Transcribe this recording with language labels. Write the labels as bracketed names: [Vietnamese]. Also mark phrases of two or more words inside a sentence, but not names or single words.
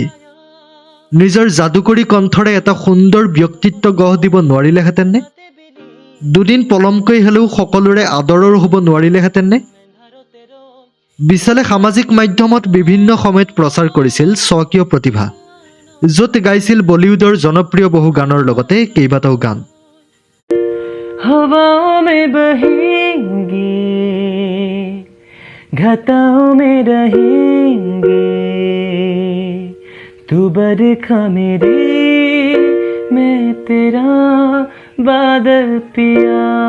[Assamese] নিজৰ যাদুকৰী কণ্ঠৰে এটা সুন্দৰ ব্যক্তিত্ব গঢ় দিব নোৱাৰিলেহেঁতেননে? দুদিন পলমকৈ হ'লেও সকলোৰে আদৰৰ হ'ব নোৱাৰিলেহেঁতেননে? বিশালে সামাজিক মাধ্যমত বিভিন্ন সময়ত প্ৰচাৰ কৰিছিল স্বকীয় প্ৰতিভা, য'ত গাইছিল বলিউডৰ জনপ্ৰিয় বহু গানৰ লগতে কেইবাটাও গান। [Hindi] हवाओं में बहेंगे घटाओं में रहेंगे तू बरखा मेरी मैं तेरा बादल पिया